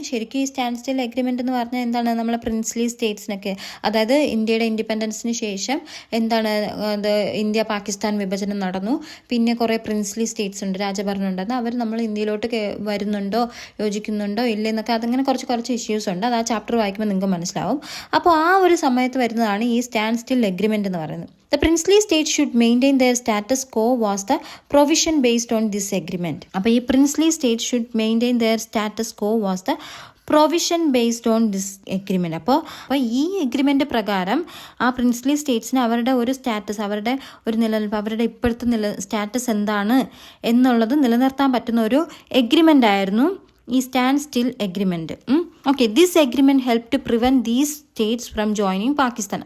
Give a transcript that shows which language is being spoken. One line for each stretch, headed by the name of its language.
Malayalam: ശരിക്കും ഈ stand still agreement എന്ന് പറഞ്ഞാൽ എന്താണ്, നമ്മളെ പ്രിൻസ്ലി സ്റ്റേറ്റ്സിനൊക്കെ, അതായത് ഇന്ത്യയുടെ ഇൻഡിപെൻഡൻസിന് ശേഷം എന്താണ്, ഇന്ത്യ പാകിസ്ഥാൻ വിഭജനം നടന്നു. പിന്നെ കുറേ പ്രിൻസ്ലി സ്റ്റേറ്റ്സ് ഉണ്ട്, രാജഭരണം ഉണ്ടെന്ന്, അവർ നമ്മൾ ഇന്ത്യയിലോട്ട് വരുന്നുണ്ടോ, യോജിക്കുന്നുണ്ടോ ഇല്ലെന്നൊക്കെ, അതങ്ങനെ കുറച്ച് ഇഷ്യൂസ് ഉണ്ട്. അത് ആ ചാപ്റ്റർ വായിക്കുമ്പോൾ നിങ്ങൾക്ക് മനസ്സിലാവും. അപ്പോൾ ആ ഒരു സമയത്ത് വരുന്നതാണ് ഈ സ്റ്റാൻഡ് സ്റ്റിൽ എഗ്രിമെൻ്റ് എന്ന് പറയുന്നത്.
English: The princely states should maintain their status quo was the provision based on this agreement.
Malayalam: അപ്പോൾ ഈ
English: princely states should maintain their status quo was the provision based on this agreement.
Malayalam: അപ്പോൾ ഈ agreement പ്രകാരം ആ princely സ്റ്റേറ്റ്സിന് അവരുടെ ഒരു status, അവരുടെ ഒരു നിലനിൽപ്പ്, അവരുടെ ഇപ്പോഴത്തെ സ്റ്റാറ്റസ് എന്താണ് എന്നുള്ളത് നിലനിർത്താൻ പറ്റുന്ന ഒരു എഗ്രിമെൻ്റ് ആയിരുന്നു ഈ stand still agreement.
English: Okay, this agreement help to prevent these states from joining Pakistan.